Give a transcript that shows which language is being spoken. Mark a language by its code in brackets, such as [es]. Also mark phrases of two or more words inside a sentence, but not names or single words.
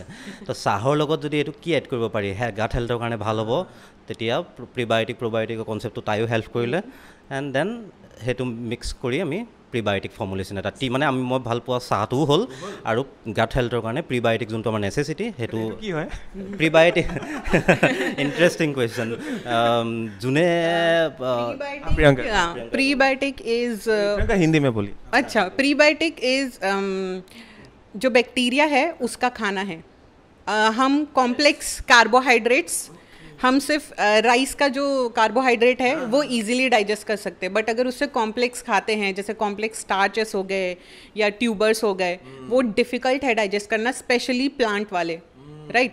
[as] তো চাহৰ লগত যদি এইটো কি এড কৰিব পাৰি, [en] gut health [as] কাৰণে ভাল হ'ব, তেতিয়া প্ৰবায়টিকৰ কনচেপ্টটো তাইও হেল্প কৰিলে। [en] and then [as] সেইটো মিক্স কৰি আমি [en] prebiotic formulation [as] এটা মানে মই ভাল পোৱা চাহটোও হ'ল, আৰু [en] gut health [as] কাৰণে প্ৰিবায়টিক যোনটো আমাৰ নেচেচিটি সেইটো কি হয়? [en] prebiotic interesting question. যোনে prebiotic is [hi] हिंदी में बोलिए। अच्छा, [en] prebiotic is [hi] जो बैक्टीरिया है उसका खाना है। हम [en] complex carbohydrates, [hi] हम सिर्फ राइस का जो कार्बोहाइड्रेट है वो [en] easily digest [hi] कर सकते हैं, बट अगर उससे कॉम्प्लेक्स खाते हैं, जैसे [en] complex starches [hi] हो गए या ट्यूबर्स हो गए, वो डिफ़िकल्ट है डाइजेस्ट करना, [en] specially plant [hi] वाले, राइट?